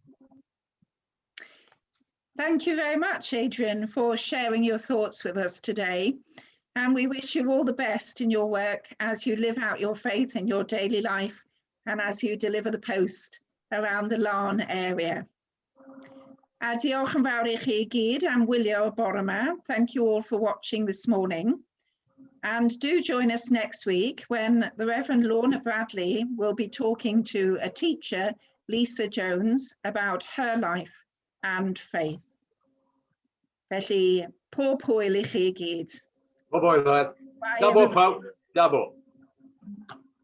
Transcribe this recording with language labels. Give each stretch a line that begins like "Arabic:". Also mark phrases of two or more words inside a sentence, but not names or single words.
English: Thank you very much, Adrian, for sharing your thoughts with us today. And we wish you all the best in your work as you live out your faith in your daily life and as you deliver the post around the Larn area.
Welsh: A diolch yn fawr I chi I gyd am wylio y bore 'ma.
English: Thank you all for watching this morning. And do join us next week when the Reverend Lorna Bradley will be talking to a teacher, Lisa Jones, about her life and faith.
Welsh: Felly, pob hwyl I chi I gyd.
English: Bye-bye, lad. Bye,
Welsh: Dabo,
English: everybody.
Welsh: pawb. Dabo.